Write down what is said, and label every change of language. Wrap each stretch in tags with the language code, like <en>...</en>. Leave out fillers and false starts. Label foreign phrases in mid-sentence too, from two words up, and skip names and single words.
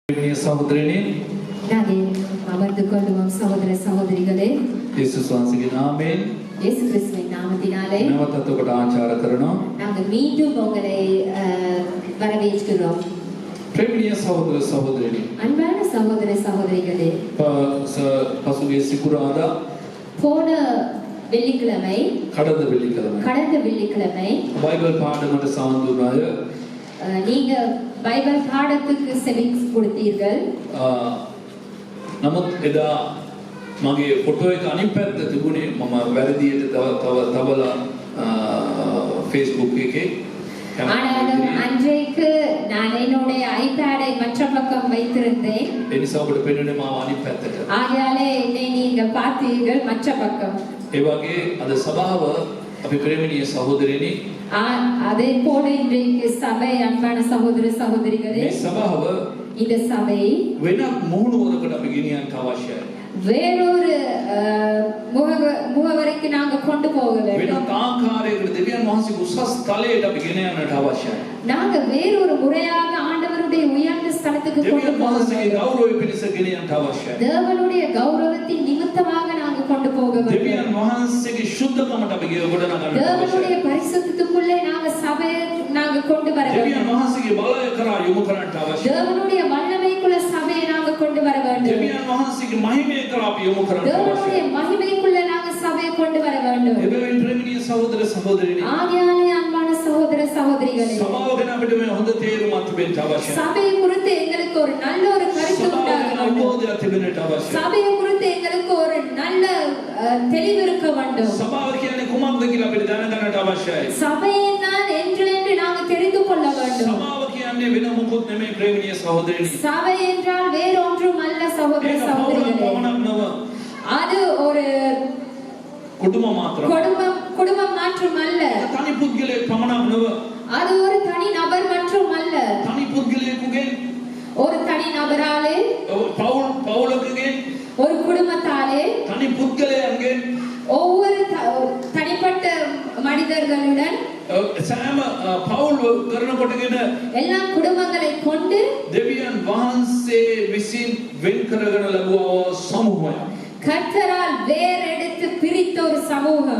<si>ප්‍රේමණීය සහෝදරයනි</si> <ta>நாங்கள் அமர்ந்து கொள்ளுவோம் சகோதர சகோதரிகளே</ta> <si>යේසුස් වහන්සේගේ නාමයෙන්</si> <ta>இயேசு கிறிஸ்துவின் நாமத்தினாலே</ta> <si>නැවතත් ඔබට ආචාර කරනවා</si> <ta>நாங்கள் மீண்டும் உங்களை வரவேற்கிறோம்</ta> <si>ප්‍රේමණීය සහෝදර සහෝදරයනි</si> <ta>அன்பான சகோதர சகோதரிகளே</ta> <si>පසුගිය සිකුරාදා</si> <ta>போன வெள்ளிக்கிழமை கடந்த வெள்ளிக்கிழமை பைபிள் பாடமට</ta> <si>සම්බන්ධ අය</si> <ta>நீங்க பைபிள் பாடத்துக்கு செவி கொடுத்தீர்கள்</ta> <si>නමුත් එදා මගේ ෆොටෝ එක අනිත් පැත්ත තිබුණේ මම වැරදියට තවලා Facebook එකේ</si> <ta>ஆனாலும் அன்றைக்கு நான் என்னுடைய ஐபேடை மற்ற பக்கம் வைத்திருந்தேன்</ta> <si>ඒ නිසා ඔබට පෙනුනේ මාව අනිත් පැත්තට</si> <ta>ஆகையாலே என்னை நீங்க பார்த்தீர்கள் மற்ற பக்கம்</ta> <si>ඒ වගේ අද සභාව අපි ප්‍රේමණීය සහෝදරයනි</si> <ta>அதே போல இன்றைக்கு சபை அன்பான சகோதர சகோதரிகளே</ta> <si>මේ සභාව</si> <ta>இந்த சபை</ta> <si>වෙනත් මුහුණුවරකට අපි ගෙනියන්න අවශ්‍යයි</si> <ta>வேறொரு முகவரைக்கு நாங்க கொண்டு போக வேண்டும்</ta> <si>වෙනත් ආකාරයකට දෙවියන් වහන්සේ උසස් තලයට අපි ගෙන යන්නට අවශ්‍යයි</si> <ta>நாங்க வேறொரு முறையாக ஆண்டவருடைய உயர்ந்த ஸ்தலத்துக்கு கொண்டு</ta> <si>දෙවියන්</si> <ta>போக</ta> <si>වහන්සේගේ</si> <ta>வேண்டும்</ta> <si>ගෞරවය පිණිස ගෙන යන්නට අවශ්‍යයි</si> <ta>தேவனுடைய கௌரவத்தின் நிமித்தமாக நாங்க கொண்டு போக வேண்டும்</ta> <si>දෙවියන් වහන්සේගේ ශුද්ධකමට අපි ගොඩ නගන්න</si> <ta>தேவனுடைய பரிசுத்தத்துக்குள்ளே நாங்க சபையை நாங்க கொண்டு வர வேண்டும்</ta> <si>දෙවියන් වහන්සේගේ බලය කරා යොමු කරන්නට අවශ්‍යයි</si> <ta>தேவனுடைய வல்லமைக்குள்ள சபையை நாங்க கொண்டு வர வேண்டும்</ta> <si>දෙවියන් වහන්සේගේ මහිමය කරා අපි යොමු කරන්නට</si> <ta>தேவனுடைய</ta> <si>අවශ්‍යයි</si> <ta>மகிமைக்குள்ள நாங்க சபையை கொண்டு வர வேண்டும்</ta> <si>එබැවින් ප්‍රේමණීය සහෝදර සහෝදරිනි</si> <ta>ஆகையாலே அன்பான சகோதர சகோதரிகளே</ta> <si>සභාව ගැන අපිට මේ හොඳ තේරුමක් තිබෙන්න අවශ්‍යයි</si> <ta>சபையை குறித்து எங்களுக்கு ஒரு நல்ல ஒரு கருத்து உண்டாக வேண்டும்</ta> <si>අවබෝධයක් තිබෙන්නට අවශ්‍යයි</si> <ta>சபையை குறித்து எங்களுக்கு ஒரு நல்ல தெளிவு இருக்க வேண்டும்</ta> <si>සභාව කියන්නේ කුමක්ද කියලා අපිට දැනගන්නට අවශ්‍යයි</si> <ta>சபையை நான் என்று நாங்கள் தெரிந்து கொள்ள வேண்டும்</ta> <si>සභාව කියන්නේ වෙන මොකුත් නෙමෙයි ප්‍රේමණීය சகோதரிනි</si> <ta>சபை என்றால் வேறொன்றும் அல்ல சகோதர சகோதரிகளே</ta> <si>පමණක් නොව</si> <ta>அது ஒரு</ta> <si>කුටුම මාත්‍රයි</si> <ta>குடும்பம் மற்றும் அல்ல</ta> <si>තනි පුද්ගලයෙක් පමණක් නොව</si> <ta>அது ஒரு தனி நபர் மற்றும் அல்ல</ta> <si>තනි පුද්ගලයෙකුගෙන්</si> <ta>ஒரு தனி நபராலே</ta> <si>පවුලකගෙන්</si> <ta>ஒரு குடும்பத்தாலே</ta> <si>තනි පුද්ගලයන්ගෙන්</si> <ta>ஒவ்வொரு தனிப்பட்ட மனிதர்களுடன்</ta> <si>සෑම පවුල් කරනකොටගෙන</si> <ta>எல்லா குடும்பங்களை கொண்டு</ta> <si>දෙවියන් වහන්සේ විසින් වෙන් කරගෙන ලැබුවා සමූහයක්</si> <ta>கர்த்தரால் வேறெடுத்து பிரித்த ஒரு சமூகம்</ta>